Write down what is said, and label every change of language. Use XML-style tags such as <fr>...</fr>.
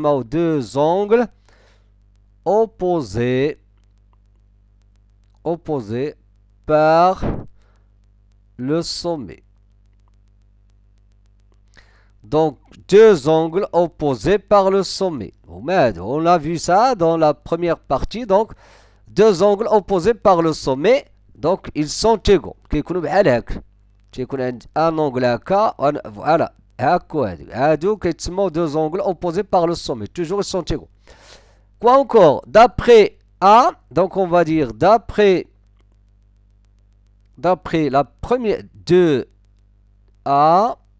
<fr>Deux angles opposés par le sommet. Donc, deux angles opposés par le sommet. On a vu ça dans la première partie. Donc, deux angles opposés par le sommet. Donc, ils sont égaux.</fr> <ar>كيكونوا بحال هكا. كيكون عند</ar> <fr>un angle</fr> <ar>هكا.</ar> <fr>Voilà.</fr> <ar>هاكا وهادي. هادو كيتسموا</ar> <fr>deux angles opposés par le sommet. Toujours, ils sont égaux. Quoi encore? D'après A. Donc, on va dire d'après la première 2A.</fr>